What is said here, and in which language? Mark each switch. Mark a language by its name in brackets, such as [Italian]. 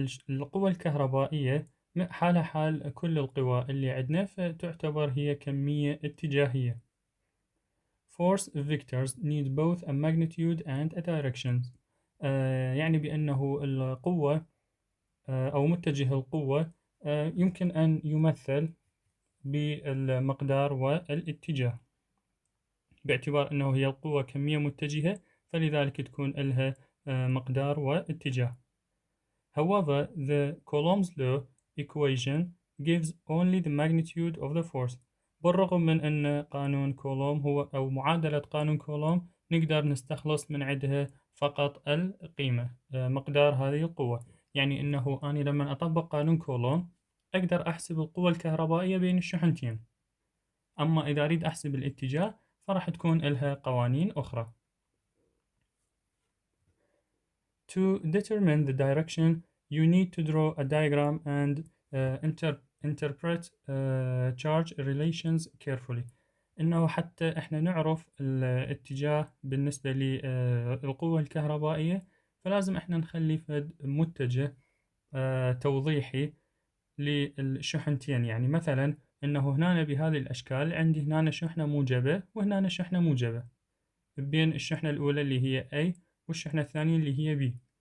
[Arabic] القوة الكهربائية حالها حال كل القوى اللي عندنا، فتعتبر هي كمية اتجاهية. [English] Force vectors need both a magnitude and a direction. [Arabic] يعني بأنه القوة أو متجه القوة يمكن أن يمثل بالمقدار والاتجاه، باعتبار أنه هي القوة كمية متجهة فلذلك تكون لها مقدار واتجاه. [English] However, the Coulomb's law equation gives only the magnitude of the force. [Arabic] بالرغم من أن قانون كولوم هو أو معادلة قانون كولوم نقدر نستخلص من عندها فقط القيمة مقدار هذه القوة. يعني أنه أنا لما أطبق قانون كولوم أقدر أحسب القوة الكهربائية بين الشحنتين. أما إذا أريد أحسب الاتجاه فراح تكون لها قوانين أخرى. [English] To determine the direction, you need to draw a diagram and interpret charge relations carefully. [Arabic] إنه حتى إحنا نعرف الاتجاه بالنسبة للقوة الكهربائية، فلازم إحنا نخلي فد متجه توضيحي للشحنتين. يعني مثلا إنه هنا بهذه الأشكال عندي هنا شحنة موجبة وهنا شحنة موجبة بين الشحنة الأولى اللي هي A والشحنة الثانية اللي هي B.